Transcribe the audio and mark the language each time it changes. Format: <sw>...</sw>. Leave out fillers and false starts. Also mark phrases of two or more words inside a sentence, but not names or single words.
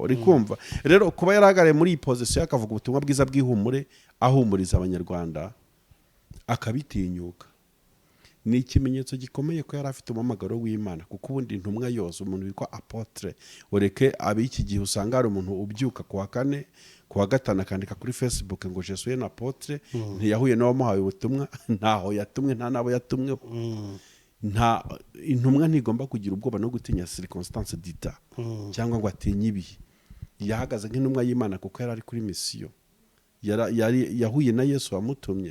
<rw>Uri kumva rero kuba yaragare muri iyi position akavuga ubutumwa bwiza bw'ihumure ahumuriza abanyarwanda akabitinyuka ni ikimenyetso gikomeye ko yari afite umumagaro w'Imana kuko ubundi intumwa yose umuntu witwa apotre ureke abiki gihe usanga hari umuntu ubyuka ku wa 4 ku wa 5 akandika kuri Facebook ngo</rw> <fr>je suis un apotre</fr> <rw>ntiyahuye n'abamuhaye ubutumwa ntaho yatumwe nta nabo yatumwe. nta intumwa ntigomba kugira ubwoba no gutinya circonstance dita cyangwa ngo atinye ibihe. Yahagaze nk'intumwa y'Imana kuko yari ari kuri misiyo, yahuye na Yesu wamutumye.</rw>